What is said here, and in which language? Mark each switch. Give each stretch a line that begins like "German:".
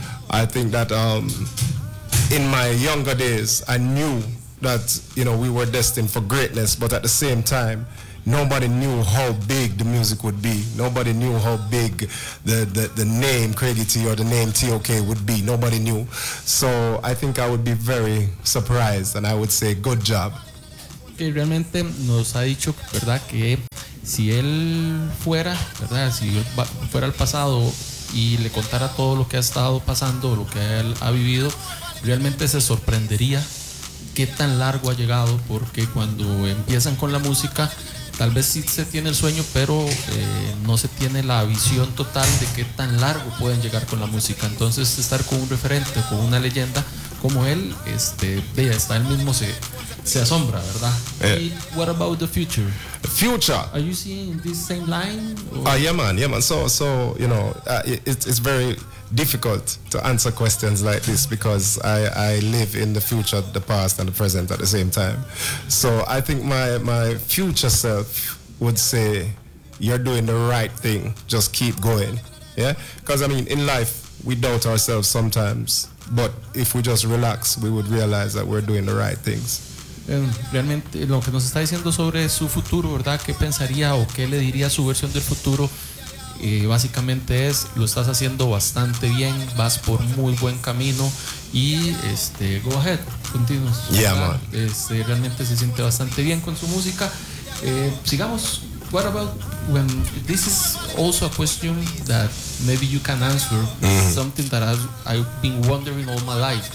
English: I think that in my younger days, I knew that, you know, we were destined for greatness, but at the same time, nobody knew how big the music would be. Nobody knew how big the name Crazy T or the name TOK would be. Nobody knew. So I think I would be very surprised, and I would say, good job.
Spanish: Que realmente nos ha dicho, ¿verdad?, que si él fuera, ¿verdad?, si fuera al pasado y le contara todo lo que ha estado pasando, lo que él ha vivido, realmente se sorprendería qué tan largo ha llegado, porque cuando empiezan con la música, tal vez sí se tiene el sueño, pero no se tiene la visión total de qué tan largo pueden llegar con la música. Entonces, estar con un referente, con una leyenda como él, está él mismo se asombra, ¿verdad?
English: Yeah. What about the future? Future. Are you seeing this same line? Yeah, man. So you know, it's very difficult to answer questions like this because I live in the future, the past, and the present at the same time. So I think my future self would say, you're doing the right thing, just keep going. Yeah, because I mean, in life we doubt ourselves sometimes, but if we just relax, we would realize that we're doing the right things.
Spanish: Realmente lo que nos está diciendo sobre su futuro, ¿verdad?, ¿qué pensaría o qué le diría su versión del futuro? Básicamente es, lo estás haciendo bastante bien, vas por muy buen camino y
English: go ahead,
Spanish: continuos.
English: Yeah, man.
Spanish: Realmente se siente bastante bien con su música. Sigamos.
English: What about when this is also a question that maybe you can answer, something that I've been wondering all my life.